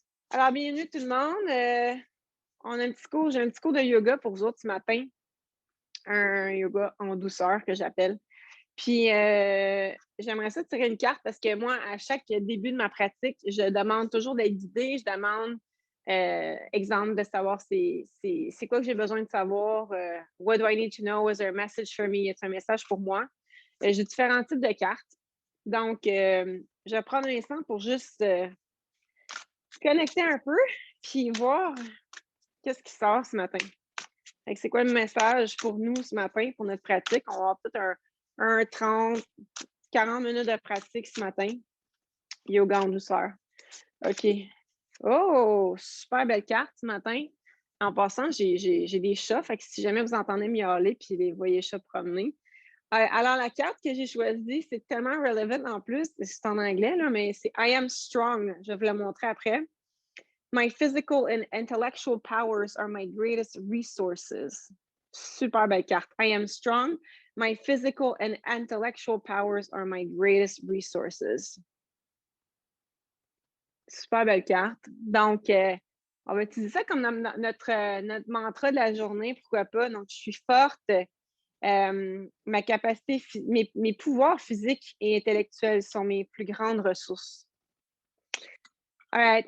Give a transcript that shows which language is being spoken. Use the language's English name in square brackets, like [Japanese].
[French] Alors, bienvenue tout le monde. On a j'ai un petit cours de yoga pour vous autres ce matin. Un yoga en douceur que j'appelle. Puis, j'aimerais ça tirer une carte parce que moi, à chaque début de ma pratique, je demande toujours d'être guidée. Je demande, exemple, de savoir c'est quoi que j'ai besoin de savoir. [English] What do I need to know? Is there a message for me? [French] Y a un message pour moi? J'ai différents types de cartes. Donc, je vais prendre un instant pour juste connecter un peu puis voir qu'est-ce qui sort ce matin. C'est quoi le message pour nous ce matin, pour notre pratique? On va avoir peut-être un 30, 40 minutes de pratique ce matin. Yoga en douceur. OK. Oh, super belle carte ce matin. En passant, j'ai des chats, fait que si jamais vous entendez miauler puis les voyez chats promener. Alors, la carte que j'ai choisie, c'est tellement relevant en plus. C'est en anglais, là, mais c'est [English] I am strong. [French] Je vais vous le montrer après. [English] My physical and intellectual powers are my greatest resources. Super belle carte. I am strong. My physical and intellectual powers are my greatest resources. [French] Super belle carte. Donc, on va utiliser ça comme notre mantra de la journée, pourquoi pas. Donc, je suis forte. Ma capacité, mes pouvoirs physiques et intellectuels sont mes plus grandes ressources. [English] All right.